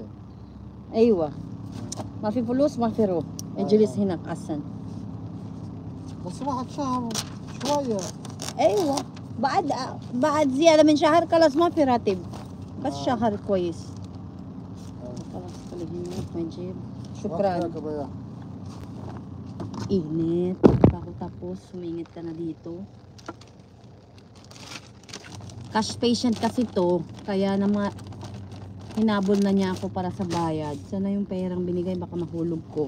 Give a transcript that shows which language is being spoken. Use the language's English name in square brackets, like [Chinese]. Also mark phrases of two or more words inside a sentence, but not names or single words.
[Arabic] أيوة ما في فلوس ما في روح اجلس هناك أحسن. بس واحد شهر شوية. أيوة بعد زيادة من شهر خلاص ما في راتب بس شهر كويس. خلاص خليه هناك ما نجيب. شكرا. [Filipino] Init. Tapos sumingit ka na dito. [English] Cash patient [Filipino] kasi to. Kaya naman hinabol na niya ako para sa bayad. Sana yung perang binigay baka mahulog ko.